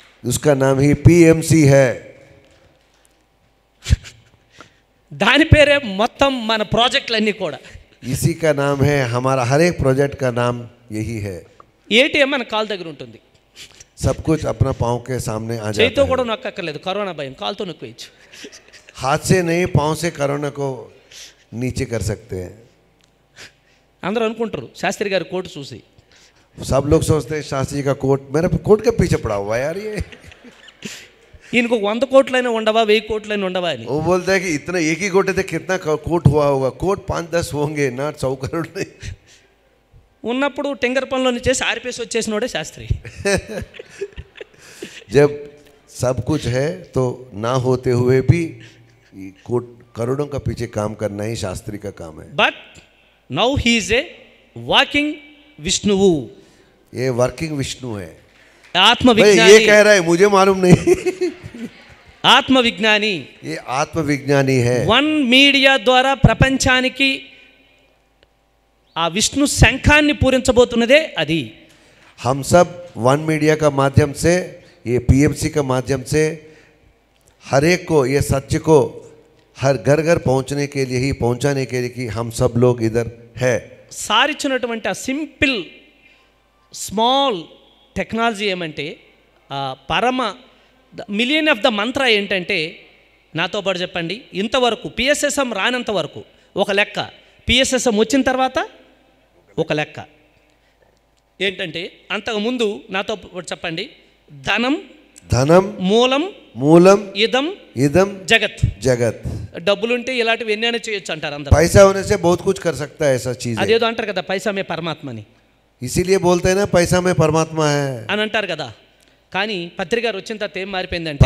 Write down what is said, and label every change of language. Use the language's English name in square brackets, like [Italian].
[Hindi] उसका नाम ही PMC है. [Telugu] దాని పేరే మొత్తం మన ప్రాజెక్టులన్నీ కూడా. [Hindi] इसी का नाम है हमारा हर एक प्रोजेक्ट का नाम यही है. [Telugu] ఏటీఎం మన కాల్ దగ్గర ఉంటుంది. [Hindi] सब कुछ अपना पाँव के सामने आ [Telugu] చేతితో [Hindi] जाता [Telugu] కూడా [Hindi] है. [Telugu] నొక్కక్కర్లేదు, కరోనా భయం, కాల్తో నొక్కేయచ్చు. [Hindi] हाथ से नहीं पाँव से कोरोना को नीचे कर सकते हैं. [Telugu] అందరూ అనుకుంటారు శాస్త్రి గారి కోటు చూసి, [Hindi] सब लोग सोचते हैं शास्त्री का कोट मेरे कोट के पीछे पड़ा हुआ है यार ये. [Telugu] ఈయనకు 100 కోట్లైనా ఉండవా 1000 కోట్లైనా ఉండవా అని. [Hindi] वो बोलता है कि इतना एक ही कोटे थे कितना कोट हुआ होगा. कोट 5-10 होंगे ना 100 करोड़ नहीं. [Telugu] ఉన్నప్పుడు టెంగర్ పనులను చేసి ఆర్పేసి వచ్చేసినోడే శాస్త్రి. [Hindi] जब सब कुछ है तो ना होते हुए भी कोट करोड़ों का पीछे काम करना ही शास्त्री का काम है. [English] But now he is a walking విష్ణువు. [Hindi] ये वर्किंग विष्णु है. [Telugu] ఆత్మ [Hindi] भाई ये [Telugu] విజ్ఞాని. [Hindi] कह रहा है मुझे मालूम नहीं. [Telugu] ఆత్మ విజ్ఞాని. [Hindi] ये आत्मविज्ञानी है. [Telugu] వన్ మీడియా ద్వారా ప్రపంచానికి ఆ విష్ణు శంఖాన్ని పూరించబోతున్నదే అది. [Hindi] हम सब वन मीडिया का माध्यम से ये PMC का माध्यम से हर एक को ये सत्य को हर घर घर पहुंचने के लिए ही पहुंचाने के लिए कि हम सब लोग इधर है. [Telugu] సారిచ్చినటువంటి ఆ సింపుల్ స్మాల్ టెక్నాలజీ ఏమంటే ఆ పరమ మిలియన్ ఆఫ్ ద మంత్ర ఏంటంటే, నాతో పాటు చెప్పండి, ఇంతవరకు పిఎస్ఎస్ఎం రానంత వరకు ఒక లెక్క, పిఎస్ఎస్ఎం వచ్చిన తర్వాత ఒక లెక్క ఏంటంటే, అంతకుముందు నాతో పాటు చెప్పండి, ధనం [Sanskrit] धनम మూలం मूलम ఇదం इदम జగత్. जगत. [Telugu] డబ్బులుంటే ఇలాంటివి ఎన్నైనా చేయొచ్చు అంటారు అందరూ. [Hindi] पैसा होने से बहुत कुछ कर सकता है ऐसा चीज है. [Telugu] అదేదో అంటారు కదా [Hindi] పైసా మే [Telugu] పరమాత్మని [Hindi] इसीलिए बोलते हैं ना पैसा में परमात्मा है. [Telugu] అని అంటారు కదా. కానీ పత్రిక గారు వచ్చిన తర్వాత ఏం మారిపోయిందంటే,